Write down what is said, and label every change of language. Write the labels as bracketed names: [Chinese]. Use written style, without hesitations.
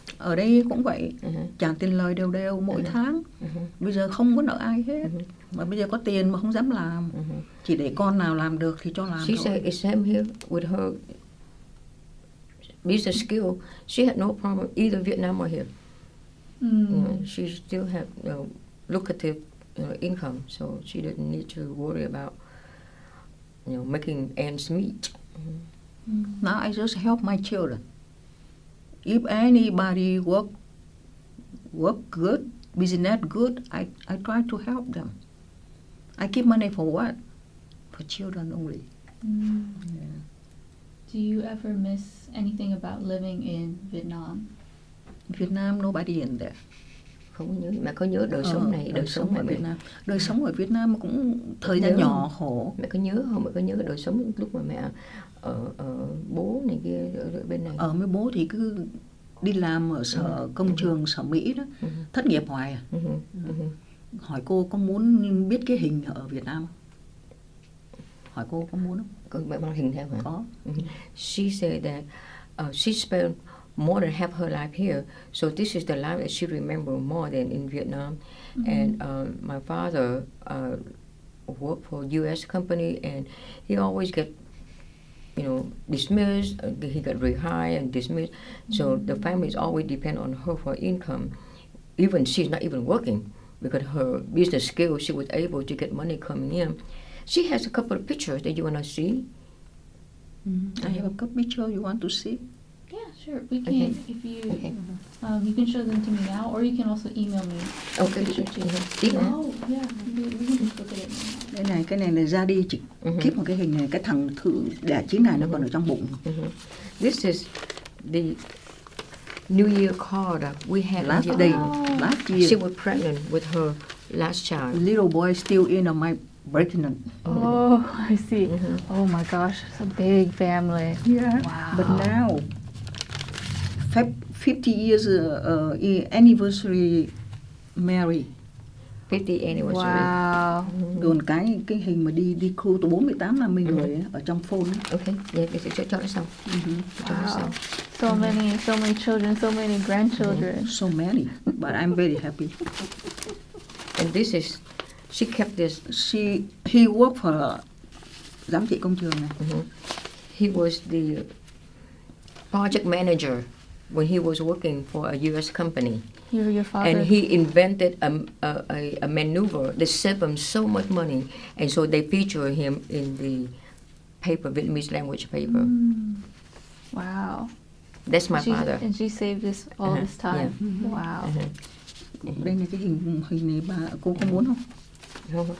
[Vietnamese] Ở đây cũng vậy, trả tiền lời đều đều mỗi tháng. Bây giờ không có nợ ai hết. Mà bây giờ có tiền mà không dám làm. Chỉ để con nào làm được thì cho làm [English] She [Vietnamese] thôi. [English] said it's same here with her business skill. She had no problem either Vietnam or here. She still had lucrative income, so she didn't need to worry about making ends meet. Now I just help my children. If anybody work good, business good, I try to help them. I keep money for what? For children only. Yeah. Do you ever miss anything about living in Vietnam? Vietnam, nobody in there. [Vietnamese] Không nhớ, mẹ có nhớ đời sống này, đời sống ở mẹ. Việt Nam. Đời sống ở Việt Nam cũng thời gian nhỏ khổ. Mẹ có nhớ không? Mẹ có nhớ đời sống lúc mà mẹ ở bố này kia ở bên này? Ở với bố thì cứ đi làm ở sở công trường sở Mỹ đó, thất nghiệp hoài à. Hỏi cô có muốn biết cái hình ở Việt Nam không? Hỏi cô có muốn không? Có mẹ mang hình theo hả? Có. [English] She said that she spent more than half her life here, so this is the life that she remember more than in Vietnam. And my father worked for a U.S. company, and he always get dismissed. He got rehired and dismissed. So the families always depend on her for income. Even she's not even working because her business skills, she was able to get money coming in. She has a couple of pictures that you want to see. I have a couple pictures you want to see. Yeah, sure. We can, if you, you can show them to me now, or you can also email me. Okay. Picture too. Email. Oh, yeah. We can just look at it now. [Vietnamese] Cái này là ra đi chỉ keep một cái hình này, cái thằng thử đẻ 9 ngày nó còn ở trong bụng. [English] This is the New Year card that we had Last year. She was pregnant with her last child. The little boy still in my pregnant. Oh, I see. Oh my gosh, it's a big family. Yeah. Wow. But now, 50 years anniversary married. 50th anniversary. Wow. [Vietnamese] Đồn cái hình mà đi cruise từ 48-50 người ấy, ở trong phone ấy. Okay, yeah, cho nó xong. Cho nó [English] Wow. [Vietnamese] xong. [English] So many children, so many grandchildren. So many, but I'm very happy. And this is, she kept this. He worked for [Vietnamese] giám thị công trường này. [English] He was the project manager when he was working for a U.S. company. Your father. And he invented a maneuver that saved them so much money. And so they feature him in the paper, Vietnamese language paper. Wow. That's my father. And she saved this all this time. Yeah. Wow. [Vietnamese] Đây là cái hình này cô có muốn không?